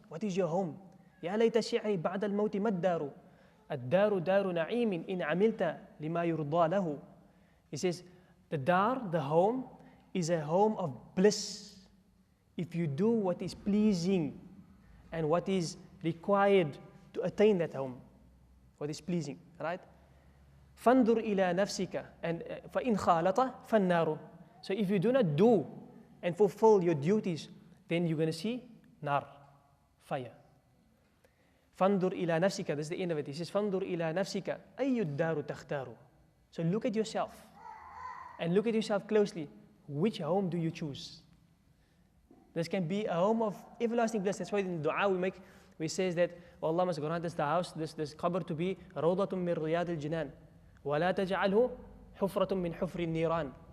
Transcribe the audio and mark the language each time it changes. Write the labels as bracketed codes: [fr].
[en] What is your home? [ar] يَا لَيْتَ شِعْرِي بَعْدَ الْمَوْتِ مَا الدَّارُ الدَّارُ دَارُ نَعِيمٍ إِنْ عَمِلْتَ لِمَا يُرْضَى لَهُ. [en] He says, the dar, the home, is a home of bliss if you do what is pleasing and what is required to attain that home. What is pleasing, right? [ar] فَانْظُرْ إِلَى نَفْسِكَ and فَإِنْ خَالَطَ فَالنَّارُ. [en] So if you do not do and fulfill your duties, then you're going to see nar, fire. [ar] فَانْظُرْ إِلَى نَفْسِكَ, [en] that's the end of it. He says, [ar] فَانْظُرْ إِلَى نَفْسِكَ أَيُّ الدَّارُ تَخْتَارُ. [en] So look at yourself and look at yourself closely. Which home do you choose? This can be a home of everlasting bliss. That's why in the dua we says that, oh Allah must grant us the house, this qabr to be [ar] روضة من رياض الجنان ولا تجعله حفرة من حفر النيران.